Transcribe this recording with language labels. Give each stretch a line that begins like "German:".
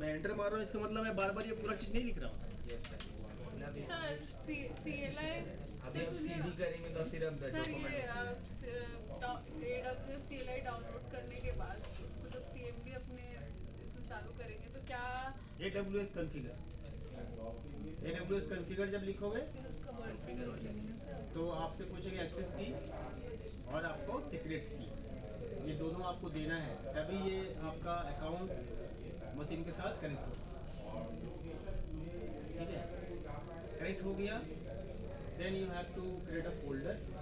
Hindi: मैं एंटर मार रहा हूँ, इसका मतलब मैं बार बार ये पूरा चीज नहीं लिख रहा हूँ। यस सर अभी सर CLI अभी हम सीडी करेंगे तो फिर हम सर ये डॉक्यूमेंट AWS CLI डाउनलोड करने के बाद उसको जब CMD अपने इसमें चालू करेंगे तो क्या AWS configure, AWS configure जब लिखोगे फिर उसका Configure हो जाएगा। तो आपसे पूछेगा एक्सेस की और आपको सीक्रेट की, ये दोनों आपको देना है, तभी ये आपका अकाउंट मशीन के साथ कनेक्ट होगा। ठीक है, कनेक्ट हो गया,
English: Then you have to create a folder.